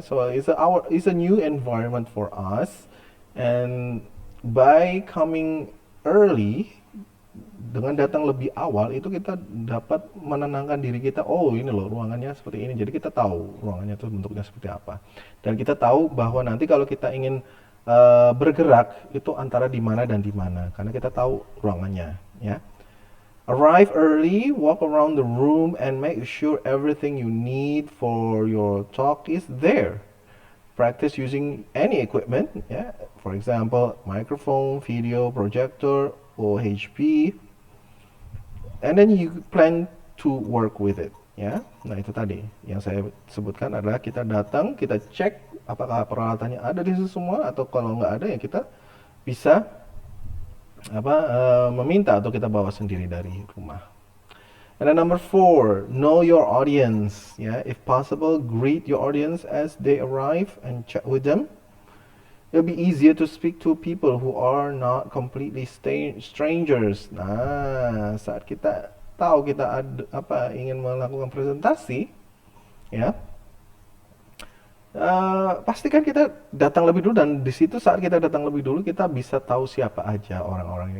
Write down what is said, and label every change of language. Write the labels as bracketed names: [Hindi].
[English] So it's a new environment for us, and by coming early, [Indonesian] dengan datang lebih awal itu kita dapat menenangkan diri kita. Oh, ini loh ruangannya seperti ini. Jadi kita tahu ruangannya itu bentuknya seperti apa. Dan kita tahu bahwa nanti kalau kita ingin bergerak itu antara di mana dan di mana, karena kita tahu ruangannya ya. [English] Arrive early, walk around the room and make sure everything you need for your talk is there. Practice using any equipment, yeah. For example, microphone, video, projector, or HP. And then you plan to work with it, ya. [Indonesian] Nah, itu tadi yang saya sebutkan adalah kita datang, kita cek apakah peralatannya ada di situ semua, atau kalau nggak ada ya kita bisa meminta atau kita bawa sendiri dari rumah. [English] And then number 4, know your audience. Yeah, if possible, greet your audience as they arrive and chat with them. It'll be easier to speak to people who are not completely strangers. [Indonesian] Nah, saat kita tahu kita ingin melakukan presentasi, ya, pastikan kita datang lebih dulu, dan di situ saat kita datang lebih dulu kita bisa tahu siapa aja orang-orangnya.